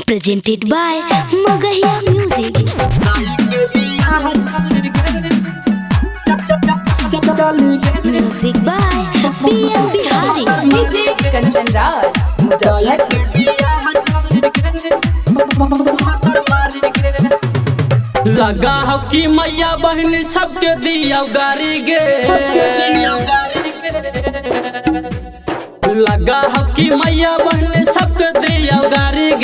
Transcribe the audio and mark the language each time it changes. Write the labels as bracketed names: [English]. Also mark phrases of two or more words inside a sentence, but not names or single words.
[English] presented by Magahiya Music. Music by PM Bihari. DJ Kanchan Raj, Muzaffarpur. [Magahi] लगा हो कि मैया बहन सबके दिया गारी गे, लगा हो कि मैया बहन सबके दिया गारी गे।